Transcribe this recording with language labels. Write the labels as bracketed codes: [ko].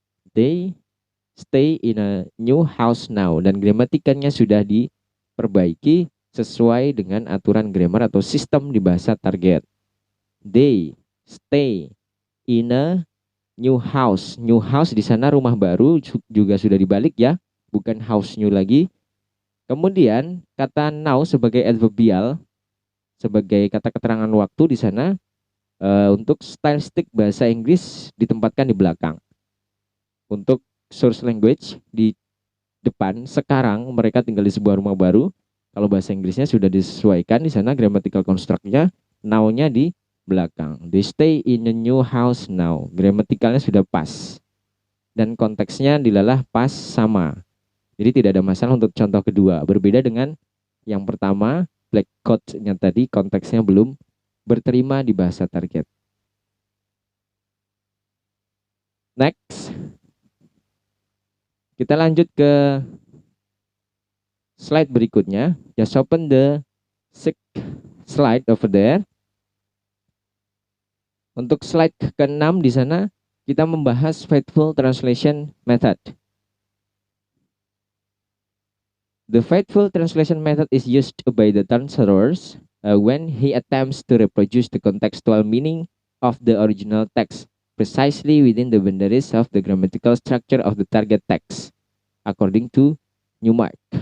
[en] They stay in a new house now. [id] Dan gramatikannya sudah diperbaiki sesuai dengan aturan grammar atau sistem di bahasa target. [en] They stay in a new house. [id] New house di sana rumah baru juga sudah dibalik ya. Bukan house new lagi. Kemudian kata now sebagai adverbial, sebagai kata keterangan waktu di sana, untuk stylistik bahasa Inggris ditempatkan di belakang. Untuk source language di depan, sekarang mereka tinggal di sebuah rumah baru. Kalau bahasa Inggrisnya sudah disesuaikan di sana, grammatical construct-nya, now-nya di belakang. [en] They stay in a new house now. [id] Gramatikalnya sudah pas. Dan konteksnya dilalah pas sama. Jadi tidak ada masalah untuk contoh kedua. Berbeda dengan yang pertama, black coat-nya tadi konteksnya belum berterima di bahasa target. [en] Next. [id] Kita lanjut ke slide berikutnya. [en] Just open the slide over there. [id] Untuk slide ke-6 di sana kita membahas faithful translation method. [en] The faithful translation method is used by the translator when he attempts to reproduce the contextual meaning of the original text precisely within the boundaries of the grammatical structure of the target text, according to Newmark.